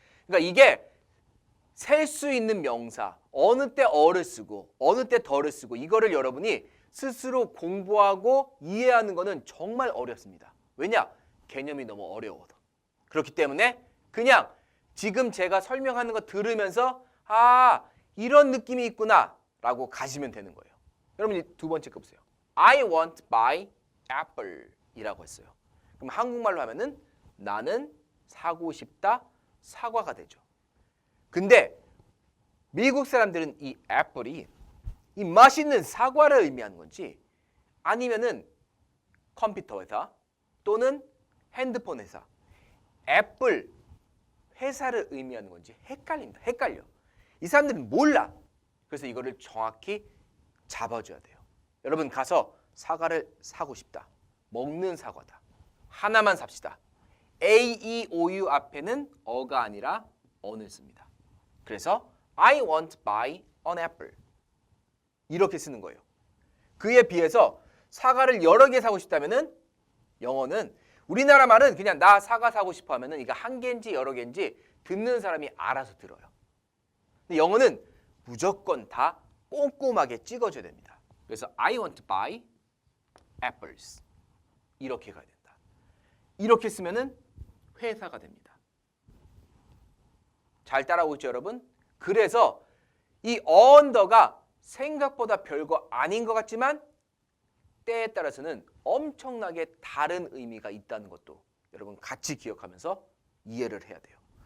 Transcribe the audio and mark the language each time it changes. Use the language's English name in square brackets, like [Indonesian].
[Korean] 그러니까 이게 셀 수 있는 명사 어느 때 어를 쓰고 어느 때 더를 쓰고 이거를 여러분이 스스로 공부하고 이해하는 거는 정말 어렵습니다. 왜냐? 개념이 너무 어려워서. 그렇기 때문에 그냥 지금 제가 설명하는 거 들으면서 아 이런 느낌이 있구나 라고 가시면 되는 거예요. 여러분이 두 번째 거 보세요. [English] I want buy apple [Korean] 이라고 했어요. 그럼 한국말로 하면은 나는 사고 싶다 사과가 되죠. 근데 미국 사람들은 이 애플이 이 맛있는 사과를 의미하는 건지 아니면은 컴퓨터 회사 또는 핸드폰 회사 애플 회사를 의미하는 건지 헷갈립니다. 헷갈려. 이 사람들은 몰라. 그래서 이거를 정확히 잡아줘야 돼요. 여러분 가서 사과를 사고 싶다. 먹는 사과다. 하나만 삽시다. A, E, O, U 앞에는 어가 아니라 on을 씁니다. 그래서 [English] I want buy an apple [Korean] 이렇게 쓰는 거예요. 그에 비해서 사과를 여러 개 사고 싶다면은 영어는 우리나라 말은 그냥 나 사과 사고 싶어 하면은 이거 한 개인지 여러 개인지 듣는 사람이 알아서 들어요. 근데 영어는 무조건 다 꼼꼼하게 찍어줘야 됩니다. 그래서 [English] I want to buy apples [Korean] 이렇게 가야 된다. 이렇게 쓰면은 회사가 됩니다. 잘 따라오고 있죠, 여러분? 그래서 이 언더가 생각보다 별거 아닌 것 같지만 때에 따라서는 엄청나게 다른 의미가 있다는 것도 여러분 같이 기억하면서 이해를 해야 돼요.